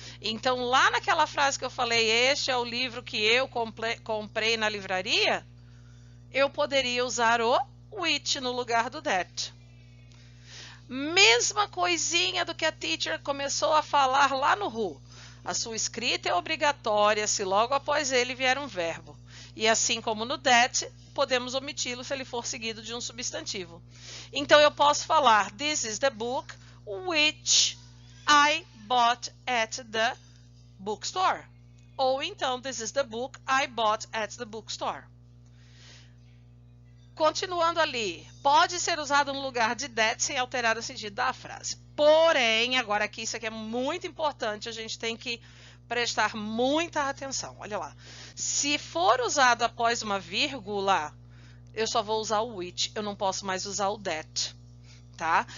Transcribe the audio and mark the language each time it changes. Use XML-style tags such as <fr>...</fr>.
<pt>Então, lá naquela frase que eu falei, este é o livro que eu comprei na livraria, eu poderia usar o which no lugar do that. Mesma coisinha do que a teacher começou a falar lá no who. A sua escrita é obrigatória se logo após ele vier um verbo. E assim como no that, podemos omiti-lo se ele for seguido de um substantivo. Então eu posso falar,</pt> <en>this is the book which I bought at the bookstore.</en> <pt>Ou então,</pt> <en>this is the book I bought at the bookstore.</en> <pt>Continuando ali, pode ser usado no lugar de that sem alterar o sentido da frase. Porém, agora aqui isso aqui é muito importante, a gente tem que prestar muita atenção. Olha lá, se for usado após uma vírgula, eu só vou usar o which, eu não posso mais usar o that, tá?</pt>